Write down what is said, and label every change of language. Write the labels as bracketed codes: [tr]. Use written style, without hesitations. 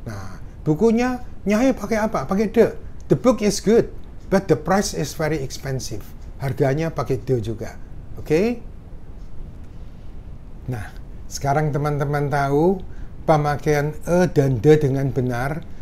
[id] Nah, bukunya nyai pakai apa? Pakai the. [en] The book is good, but the price is very expensive. [id] Harganya pakai the juga. Oke? Okay? Nah, sekarang teman-teman tahu pemakaian dan the dengan benar.